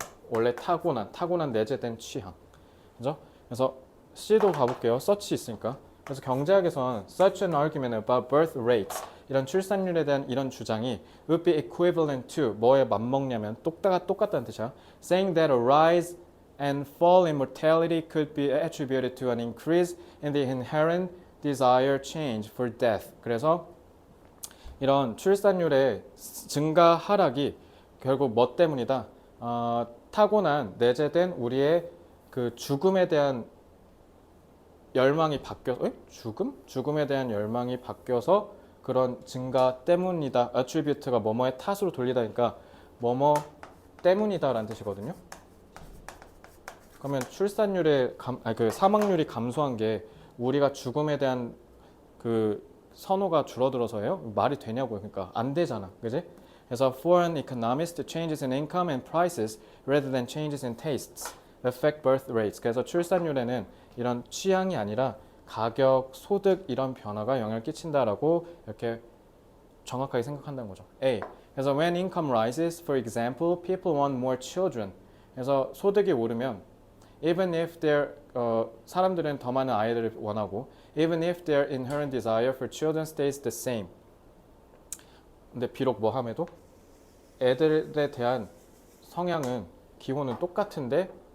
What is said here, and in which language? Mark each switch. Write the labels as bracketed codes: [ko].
[ko] 원래 타고난 내재된 취향. 그죠? 그래서 C도 가볼게요. such 있으니까. 그래서 경제학에서는 [en] such an argument about birth rates [ko] 이런 출산율에 대한 이런 주장이 [en] would be equivalent to [ko] 뭐에 맞먹냐면 똑같다는 뜻이야. [en] saying that a rise and fall in mortality could be attributed to an increase in the inherent desire change for death. [ko] 그래서 이런 출산율의 증가 하락이 결국 뭐 때문이다? 타고난 내재된 우리의 그 죽음에 대한 열망이 바뀌어서 죽음에 대한 열망이 바뀌어서 그런 증가 때문이다. attribute가 뭐뭐의 탓으로 돌리다니까 뭐뭐 때문이다라는 뜻이거든요. 그러면 출산율의 그 사망률이 감소한 게 우리가 죽음에 대한 그 선호가 줄어들어서예요? 말이 되냐고요. 그러니까 안 되잖아. 그지? 그래서 [en] for an economist, changes in income and prices rather than changes in tastes affect birth rates. [ko] 그래서 출산율에는 이런 취향이 아니라 가격, 소득 이런 변화가 영향을 끼친다라고 이렇게 정확하게 생각한다는 거죠. A. 그래서 [en] when income rises, for example, people want more children. [ko] 그래서 소득이 오르면 [en] even if [ko] 사람들은 더 많은 아이들을 원하고 [en] even if their inherent desire for children stays the same. [ko] 근데 비록 뭐 함에도 애들에 대한 성향은 기호는 똑같은데